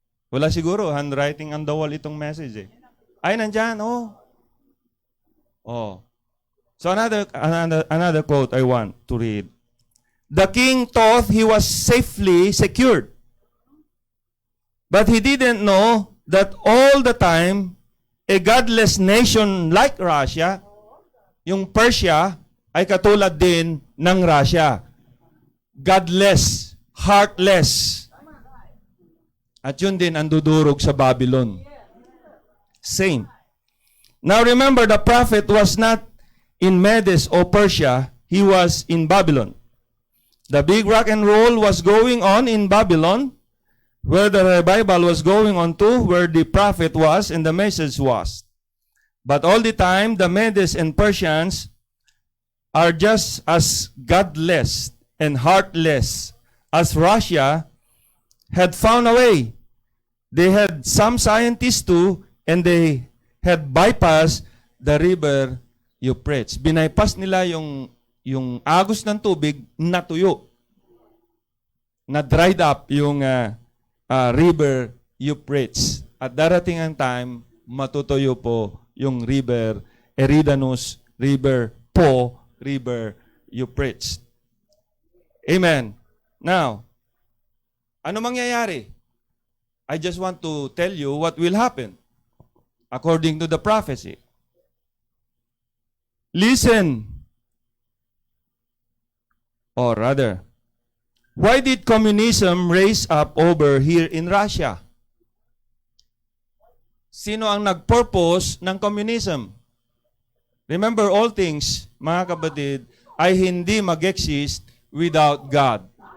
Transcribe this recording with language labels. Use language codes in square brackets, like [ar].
[tl] Wala siguro, handwriting on the wall itong message eh. Ay, nandyan, oh. Oh. [en] So another quote I want to read. The king thought he was safely secured. But he didn't know that all the time, a godless nation like Russia [tl] yung Persia ay katulad din ng Russia. Godless, heartless. At yun din ang dudurog sa Babylon. Same. [en] Now remember, the prophet was not in Medes or Persia. He was in Babylon. The big rock and roll was going on in Babylon, where the revival was going on to, where the prophet was and the message was. But all the time, the Medes and Persians are just as godless and heartless as Russia had found a way. They had some scientists too, and they had bypassed the river Euphrates. [tl] Binaypass nila yung agos ng tubig na tuyo. Na dried up yung river Euphrates. At darating ang time, matutuyo po yung river Eridanus, river Po, river Euphrates. Amen. Now, ano mangyayari? [en] I just want to tell you what will happen according to the prophecy. Listen. Or rather, why did communism raise up over here in Russia? [tl] Sino ang nag-purpose ng communism? [en] Remember, all things, [tl] mga kapatid, ay hindi mag-exist without God.